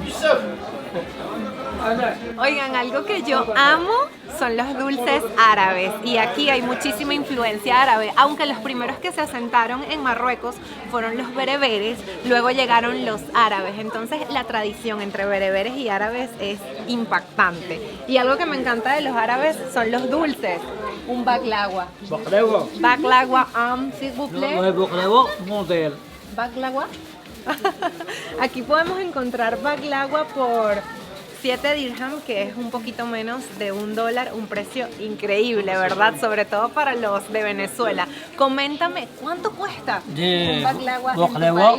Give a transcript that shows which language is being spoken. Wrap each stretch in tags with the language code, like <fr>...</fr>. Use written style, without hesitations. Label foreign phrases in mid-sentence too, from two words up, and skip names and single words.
<es>Oigan, algo que yo amo son los dulces árabes y aquí hay muchísima influencia árabe, aunque los primeros que se asentaron en Marruecos fueron los bereberes, luego llegaron los árabes, entonces la tradición entre bereberes y árabes es impactante. Y algo que me encanta de los árabes son los dulces, un baklava. Baklava.</es> <fr>Baklava, s'il vous plaît.</fr> <es>Baklava model. Baklava. Aquí podemos encontrar baklava por 7 dirham, que es un poquito menos de $1, un precio increíble, ¿verdad? Sobre todo para los de Venezuela. Coméntame, ¿cuánto cuesta un baklava en tu país?</es>